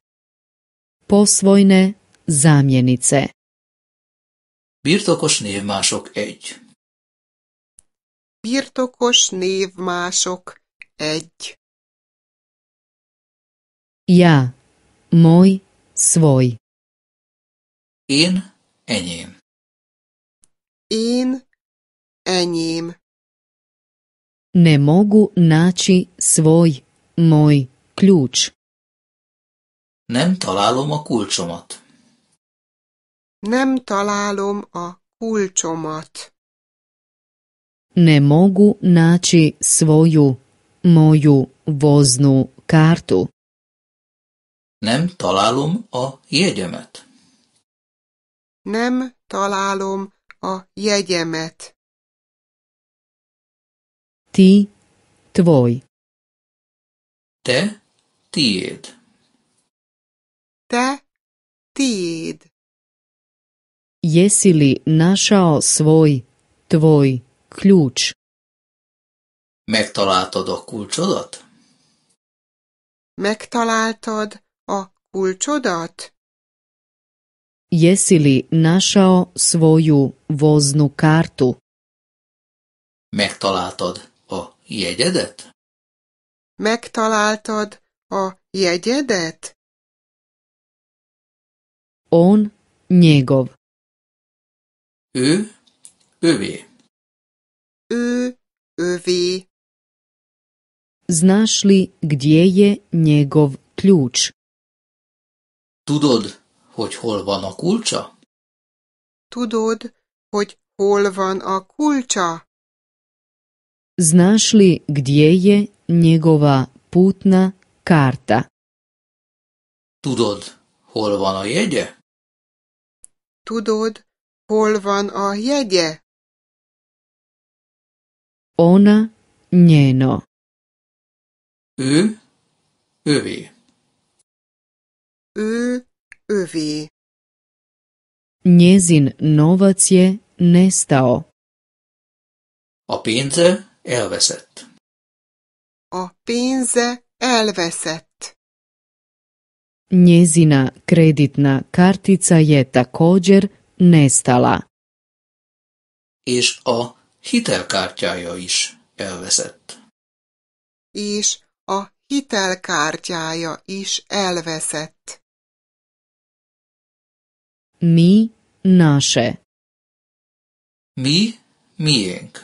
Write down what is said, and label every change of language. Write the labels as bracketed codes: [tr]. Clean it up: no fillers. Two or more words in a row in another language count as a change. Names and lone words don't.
[hr] Posvojne zamjenice. [hu] Birtokos névmások 1. Birtokos névmások 1. [hr] Ja, moj, svoj. [hu] Én, enyém. Én, enyém. [hr] Ne mogu naći svoj, moj ključ. [hu] Nem találom a kulcsomat. Nem találom a kulcsomat. [hr] Ne mogu naći svoju, moju voznu kartu. [hu] Nem találom a jegyemet. Nem találom a jegyemet. [hr] Ti, tvoj. [hu] Te, tiéd. Te, tiéd. [hr] Jesi li našao svoj, tvoj ključ? [hu] Megtaláltad a kulcsodat? Megtaláltad a kulcsodat? [hr] Jesi li našao svoju voznu kartu? [hu] Megtaláltad a jegyedet? Megtaláltad a jegyedet? [hr] On, njegov. [hu] Ő, övé. Ő, övé. [hr] Znaš li gdje je njegov ključ? [hu] Tudod, hogy hol van a kulcsa? Tudod, hogy hol van a kulcsa? [hr] Znaš li gdje je njegova putna karta? [hu] Tudod, hol van a jegye? Tudod, hol van a jegye? [hr] Ona, njeno. [hu] Ő, övé. Ő, övé. [hr] Njezin novac je nestao. [hu] A pénze elveszett. A pénze elveszett. [hr] Njezina kreditna kartica je također nestala. [hu] És a hitelkártyája is elveszett. És a hitelkártyája is elveszett. [hr] Mi, naše. [hu] Mi, miénk.